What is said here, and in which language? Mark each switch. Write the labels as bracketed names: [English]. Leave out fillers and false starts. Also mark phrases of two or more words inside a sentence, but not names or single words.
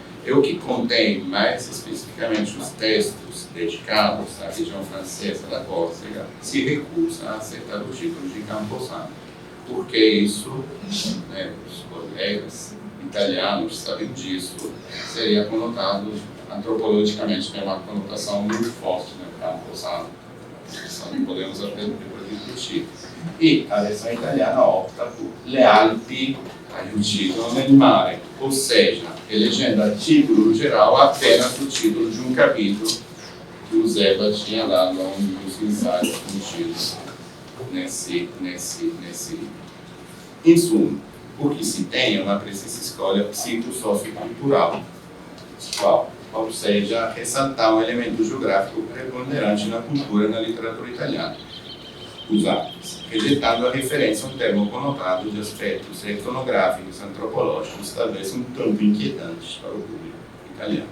[Portuguese] Eu que contém mais especificamente os textos dedicados à região francesa da Córcega, se recusa a aceitar o título de Camposano, porque isso, né, os colegas italianos sabem disso, seria conotado antropologicamente, tem uma conotação muito forte, né, Camposano, isso não podemos apenas discutir. E a versão italiana opta por Le Alpi aiutino nel mare, ou seja, elegendo a título geral apenas o título de um capítulo que o Zeba tinha dado a um dos ensaios contidos nesse. Em suma, o que se tem é uma precisa escolha psicossociocultural, ou seja, ressaltar um elemento geográfico preponderante na cultura e na literatura italiana, os atos, rejeitando a referência a um termo conotado de aspectos etnográficos, antropológicos, talvez um tanto inquietantes para o público italiano.